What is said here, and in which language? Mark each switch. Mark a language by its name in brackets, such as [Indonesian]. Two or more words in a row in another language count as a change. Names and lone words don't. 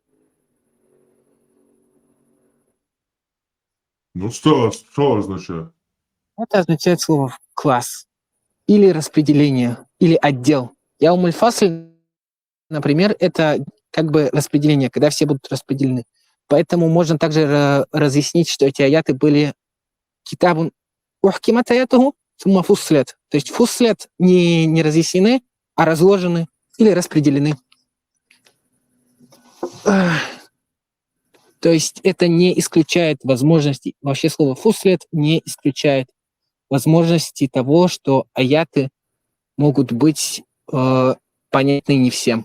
[Russian] Ну что означает? Это означает слово класс. Или распределение, или отдел. Яумуль-фасль, например, это как бы распределение, когда все будут распределены. Поэтому можно также разъяснить, что эти аяты были [Arabic] كتاب أحكمت آياته ثم فصلت. [Russian] То есть фуслят не разъяснены, а разложены или распределены. То есть это не исключает возможности, вообще слово фуслят не исключает возможности того, что аяты могут быть понятны не всем.